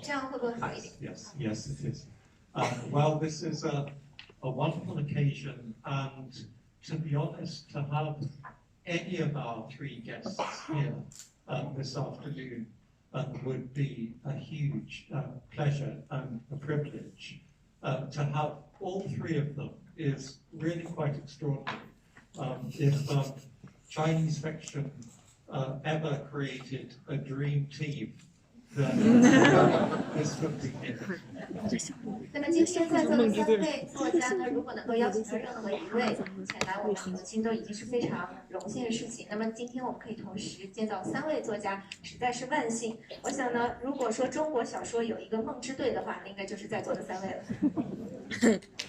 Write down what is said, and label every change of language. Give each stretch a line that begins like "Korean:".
Chinese: 这样会不会好一点？
English: Yes, it is. Well, this is a wonderful occasion, and to be honest, to have any of our three guests here this afternoon would be a huge pleasure and a privilege. To have all three of them is really quite extraordinary. If Chinese fiction ever created a dream team, then this would be it.
Chinese: 那么今天在座的3位作家呢，如果能够邀请到任何一位前来我们核心，都已经是非常荣幸的事情。那么今天我们可以同时见到3位作家，实在是万幸。我想呢，如果说中国小说有一个梦之队的话，那应该就是在座的3位了。